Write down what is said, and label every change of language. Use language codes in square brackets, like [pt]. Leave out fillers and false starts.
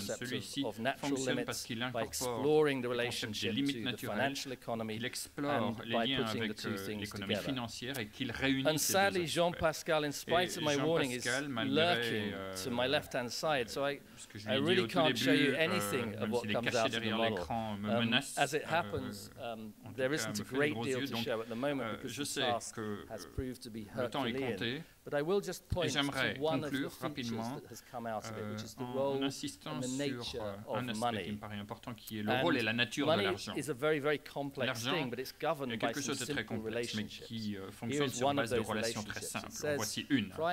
[fr] Celui-ci fonctionne parce qu'il incorpore le concept des limites naturelles, qu'il explore les liens avec l'économie financière et qu'il réunit ces deux aspects. [en] Jean-Pascal, in spite of my warning, is lurking to my left-hand side, so I really can't show you anything of what comes out of the model. As it happens, there isn't a great deal to show at the moment because the task has proved to be Herculean. [fr] développé. Et j'aimerais conclure rapidement en insistant sur un aspect qui me paraît important, qui est le rôle et la nature de l'argent. L'argent est quelque chose de très complexe, mais qui fonctionne sur base de relations très simples. En voici une.